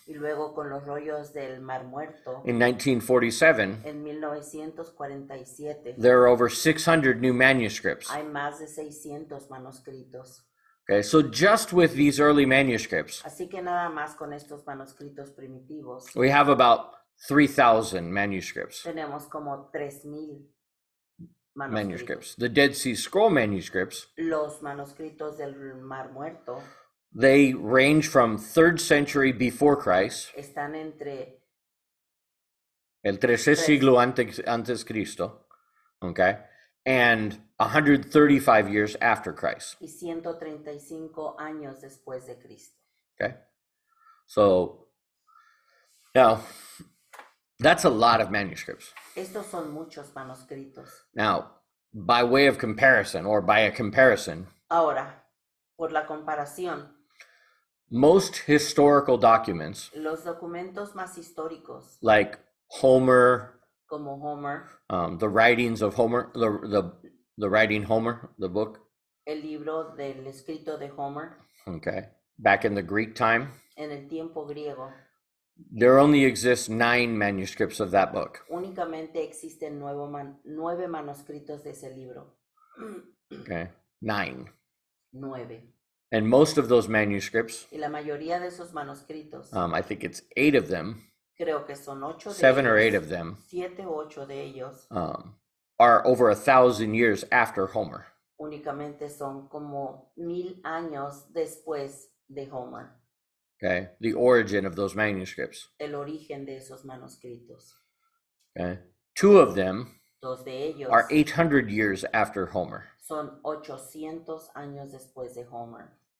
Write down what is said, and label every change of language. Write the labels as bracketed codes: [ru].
[es] Y luego con los rollos del Mar Muerto, [en] in 1947, [es] en 1947, [en] there are over 600 new manuscripts. [es] hay más de 600 manuscritos. [en] Okay, so just with these early manuscripts, [es] Así que nada más con estos manuscritos primitivos, [en] we have about 3,000 manuscripts. [es] tenemos como 3,000 manuscritos. [en] Manuscripts. The Dead Sea Scroll manuscripts, [es] Los manuscritos del Mar Muerto [en] they range from 3rd century before Christ, [es] están entre el tercer siglo antes Cristo, [en] okay, and 135 years after Christ. [es] y 135 años después de Cristo. [en] Okay, so now that's a lot of manuscripts. [es] Estos son muchos manuscritos. [en] Now, by way of comparison, or by a comparison, [es] Ahora, por la comparación, [en] most historical documents, [es] los documentos más históricos, [en] like Homer, [es] como Homer, [en] the writings of Homer, the writing Homer, the book, [es] el libro del escrito de Homer, [en] okay, back in the Greek time, [es] en el tiempo griego, [en] there only exists 9 manuscripts of that book. [es] únicamente existen 9 manuscritos de ese libro. [en] Okay, 9. [es] 9. [en] And most of those manuscripts, [es] Y la mayoría de esos manuscritos, [en] I think it's 8 of them, [es] creo que son 8 de [en] 7 or 8 [es] ellos, [en] of them, [es] 7 u 8 de ellos, [en] are over 1,000 years after Homer. [es] únicamente son como 1000 años después de Homer, [en] Okay, the origin of those manuscripts. [es] el origen de esos manuscritos. [en] Okay, 2 of them [es] Dos de ellos [en] are 800 years after Homer. [es] son 800 años después de Homer.